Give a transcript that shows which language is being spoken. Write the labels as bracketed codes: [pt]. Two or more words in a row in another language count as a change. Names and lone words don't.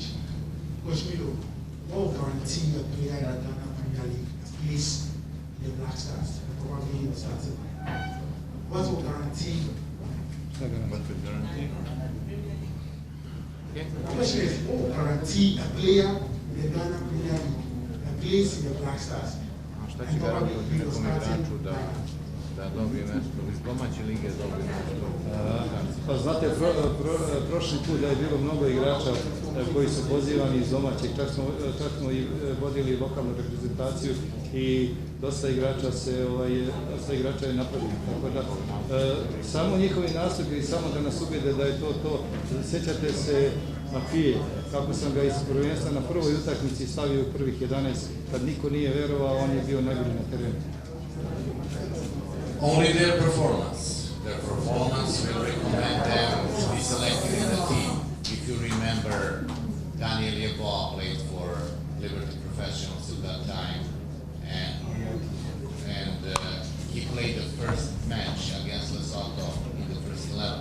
[en] Coach Milo, what will guarantee a player that Ghana Premier League plays in the Black Stars and probably in the starting line? What will guarantee? What would guarantee? The question is, what will guarantee a player in the Ghana Premier League that plays in the Black Stars and probably in the starting line? [sr] Da dobije nešto, iz domaće lige dobije nešto. Pa znate, prošli put da je bilo mnogo igrača koji su pozivani iz domaćeg, čak smo i vodili lokalnu reprezentaciju i dosta igrača je napravljeno. Tako da, samo njihovi nastupi i samo da nas ubede da je to. Sjećate se Mafije, kako sam ga iz prvenstva na prvoj utakmici stavio u prvih 11, kad niko nije verovao, on je bio najbolji na terenu. [en] Only their performance. Their performance will recommend them to be selected in the team. If you remember, Daniel Yeboah played for Liberty Professionals at that time, and he played the first match against Lesotho in the first 11.